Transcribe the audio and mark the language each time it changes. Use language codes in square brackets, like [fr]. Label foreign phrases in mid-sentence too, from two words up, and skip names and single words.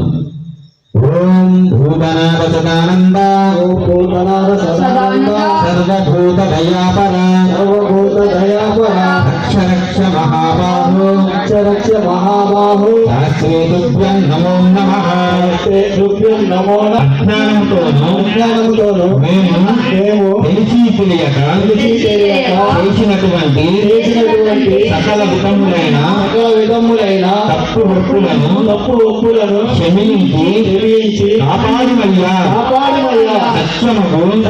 [sa] ओम भूतनाथ सदानंद ओम भूतनाथ सदानंद सर्वभूत दयापरा सर्वभूत दयापरा रक्ष रक्ष महाबाहो रक्ष महाबाहो शास्त्रे तुभ्यं नमो नमः शास्त्रे तुभ्यं नमो नमः [te] అజ్ఞానంతోను మేము తెలియక చేసినటువంటి సకల విధములైన తప్పు ఒప్పులను క్షమించి కాపాడుమయ్యా సత్యముకు